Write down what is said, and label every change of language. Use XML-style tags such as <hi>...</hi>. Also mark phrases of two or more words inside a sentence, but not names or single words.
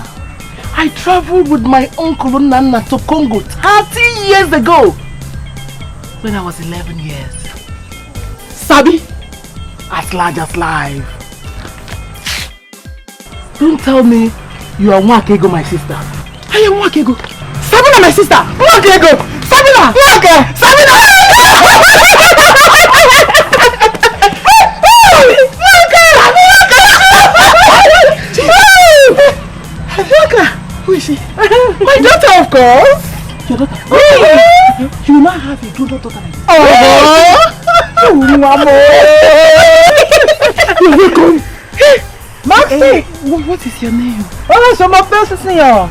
<en>I traveled with my uncle Nana to Congo 30 years ago. When I was 11 years. Sabi, as large as life. Don't tell me you are Nwakego, my sister. I am Nwakego. Sabina, my sister. Nwakego. Sabina. Nwake. Sabina. Nwake. Who is she? My daughter, of course. Your daughter? You will not have a good daughter like this. You're welcome. Maxie! What is your name? Oh, so my first sister.</en>